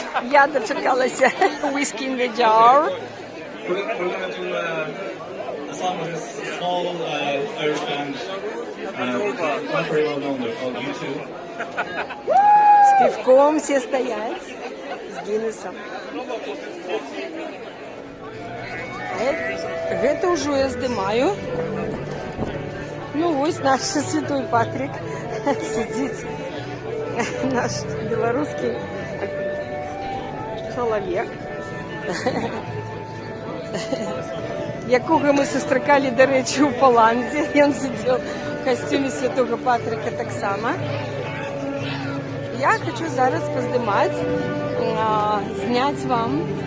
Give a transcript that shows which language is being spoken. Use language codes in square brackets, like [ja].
[uk] Я дочекалася Whiskey in the Jar. [en] We're going to do a song with this small Irish band, not very well known, they're called U2. [uk] З півком всі стоять, з Гіннесом. [be] Гэта ўжо я здымаю. Ну вось наш святой Патрик сидзіць, наш беларускі чалавек, якога мы сустракалі, дарэчы, у Паланзе. Ён сидзеў у касцюме святого Патрика таксама. Я хочу зараз поздымаць, зняць вам.